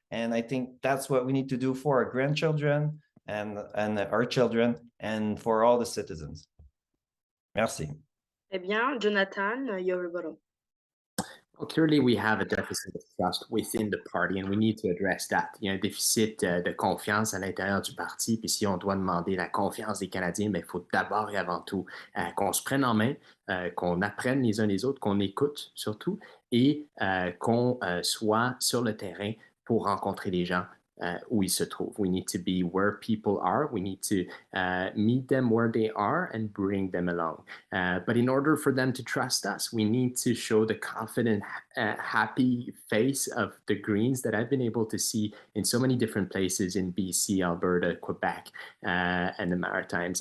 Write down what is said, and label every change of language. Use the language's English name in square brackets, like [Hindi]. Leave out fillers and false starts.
[English] And I think that's what we need to do for our grandchildren and our children, and for all the citizens. [French] Merci. Eh bien, [English] Jonathan, your rebuttal. Well, clearly, we have a deficit of trust within the party, and we need to address that. [French] Il y a un déficit de confiance à l'intérieur du parti, puis si on doit demander la confiance des Canadiens, il faut d'abord et avant tout qu'on se prenne en main, qu'on apprenne les uns les autres, qu'on écoute surtout, et qu'on soit sur le terrain pour rencontrer les gens où ils se trouvent. [English] We need to be where people are. We need to meet them where they are and bring them along. But in order for them to trust us, we need to show the confident, happy face of the Greens that I've been able to see in so many different places in BC, Alberta, Quebec, and the Maritimes.